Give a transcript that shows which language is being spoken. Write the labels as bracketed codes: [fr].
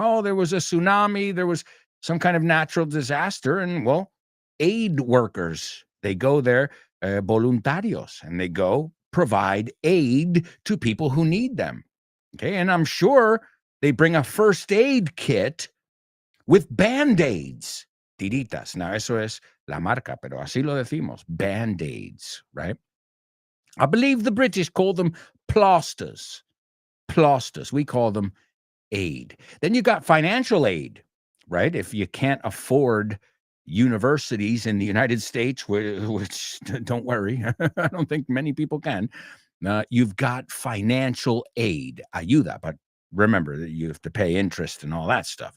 [en] Oh, there was a tsunami, there was some kind of natural disaster, and well, aid workers, they go there, voluntarios, and they go provide aid to people who need them. Okay, and I'm sure they bring a first aid kit with Band-Aids. [es] Tiritas. Now, eso es la marca, pero así lo decimos. [en] Band-aids, right? I believe the British call them plasters. Plasters. We call them aid. Then you got financial aid, right? If you can't afford universities in the United States, which don't worry, I don't think many people can, you've got financial aid, ayuda, but remember that you have to pay interest and all that stuff.